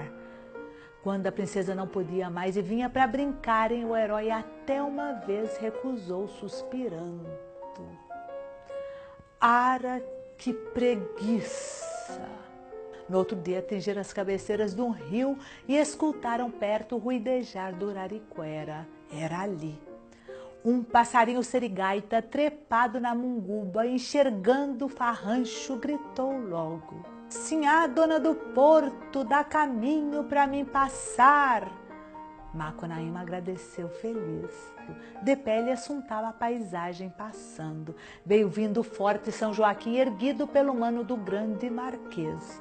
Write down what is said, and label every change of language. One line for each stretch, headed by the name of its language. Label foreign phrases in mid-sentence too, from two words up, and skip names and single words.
Portuguese: Quando a princesa não podia mais e vinha para brincarem, o herói até uma vez recusou suspirando. Ara, que preguiça! No outro dia atingiram as cabeceiras de um rio e escutaram perto o ruidejar do Uraricoera. Era ali. Um passarinho serigaita, trepado na munguba, enxergando o farrancho, gritou logo: "Sinhá, dona do porto, dá caminho para mim passar." Macunaíma agradeceu feliz. De pé ele assuntava a paisagem passando. Veio vindo o forte São Joaquim, erguido pelo mano do grande marquês.